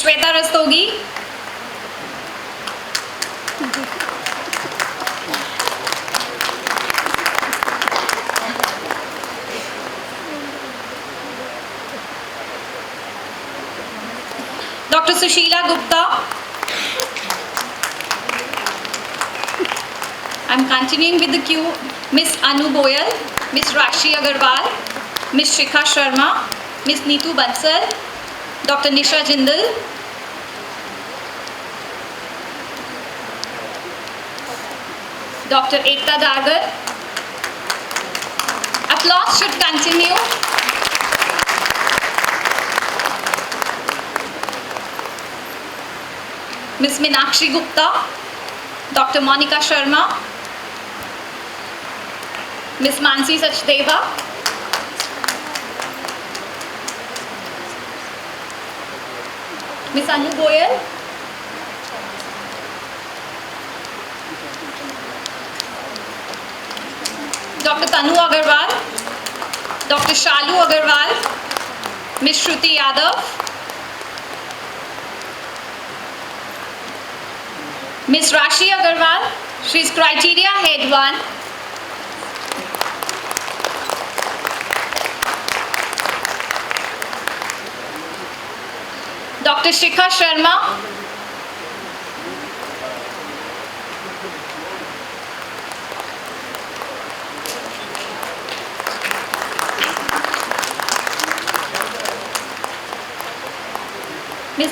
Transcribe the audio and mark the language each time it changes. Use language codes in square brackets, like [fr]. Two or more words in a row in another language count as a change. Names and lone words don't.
[en] Shweta Rastogi, Dr. Sushila Gupta. I'm continuing with the queue. Ms. Anu Goyal, Ms. Rashi Agarwal, Ms. Shikha Sharma, Ms. Neetu Bansal, Dr. Nisha Jindal, Dr. Ekta Dagar. Applause should continue. Ms. Minakshi Gupta, Dr. Monica Sharma, Ms. Mansi Sachdeva, Ms. Anu Goyal, Dr. Tanu Agarwal, Dr. Shalu Agarwal, Ms. Shruti Yadav, Ms. Rashi Agarwal, she is Criteria Head 1. Dr. Shikha Sharma, Ms.